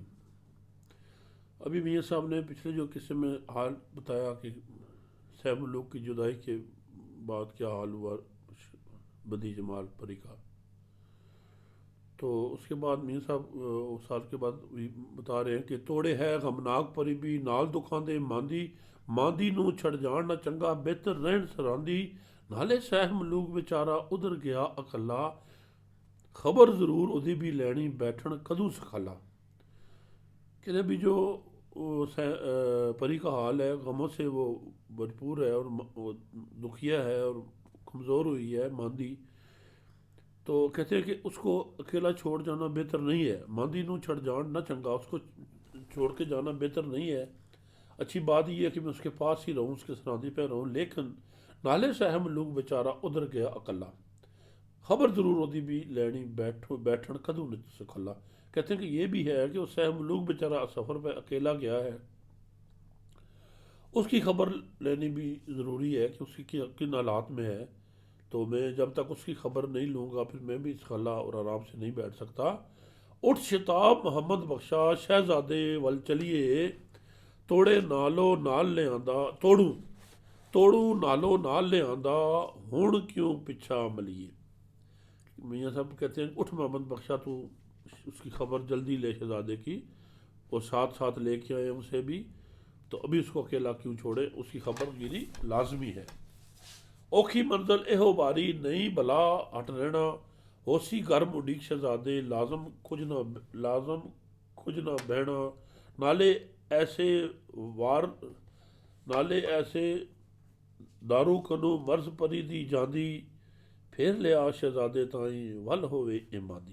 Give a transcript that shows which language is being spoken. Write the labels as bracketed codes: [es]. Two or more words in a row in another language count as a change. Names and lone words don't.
[ur] ابھی میاں صاحب نے پچھلے جو قصے میں حال بتایا کہ سیب ملوک کی جدائی کے بعد کیا حال ہوا بدی جمال پری کا، تو اس کے بعد میاں صاحب سال کے بعد بتا رہے ہیں کہ [pa] توڑے ہے غمناک پری بھی نال دکھاں دے ماندی ماندی نو چھڑ جان نہ چنگا بہتر رہن سراندی نالے سہ ملوک بیچارہ ادھر گیا اکلا خبر ضرور ادھی بھی لینی بیٹھن کدوں سکھالا۔ [ur] کہ ابھی جو پری کا حال ہے غموں سے وہ بھرپور ہے اور وہ دکھیا ہے اور کمزور ہوئی ہے ماندی، تو کہتے ہیں کہ اس کو اکیلا چھوڑ جانا بہتر نہیں ہے، [pa] ماندی نو چھڑ جان نہ چنگا، [ur] اس کو چھوڑ کے جانا بہتر نہیں ہے، اچھی بات یہ ہے کہ میں اس کے پاس ہی رہوں، اس کے سراندی پہ رہوں، لیکن [pa] نالے سہم لوگ بیچارہ ادھر گیا اکلا خبر ضرور ہوتی بھی لینی بیٹھن کدوں سکھلا۔ [ur] کہتے ہیں کہ یہ بھی ہے کہ وہ سہ ملوک بیچارہ سفر پہ اکیلا گیا ہے، اس کی خبر لینی بھی ضروری ہے کہ اس کی کن حالات میں ہے، تو میں جب تک اس کی خبر نہیں لوں گا پھر میں بھی اس خلا اور آرام سے نہیں بیٹھ سکتا۔ [pa] اٹھ شتاب محمد بخشا شہزادے ول چلیے توڑے نالو نال لے آندا توڑوں نالو نال لے آندا ہن کیوں پچھا ملیے۔ [ur] میاں صاحب کہتے ہیں [pa] اٹھ محمد بخشا [ur] تو اس کی خبر جلدی لے شہزادے کی، اور ساتھ ساتھ لے کے آئے اسے بھی، تو ابھی اس کو اکیلا کیوں چھوڑے، اس کی خبر گیری لازمی ہے۔ [pa] اوکھی منزل اہو باری نہیں بلا ہٹ رہنا ہوسی گرم اڈیک شہزادے لازم کھج نہ بہنا نالے ایسے وار نالے ایسے دارو کنو مرض پری دی جاندی پھر لیا شہزادے تائیں ول ہوئے امادی۔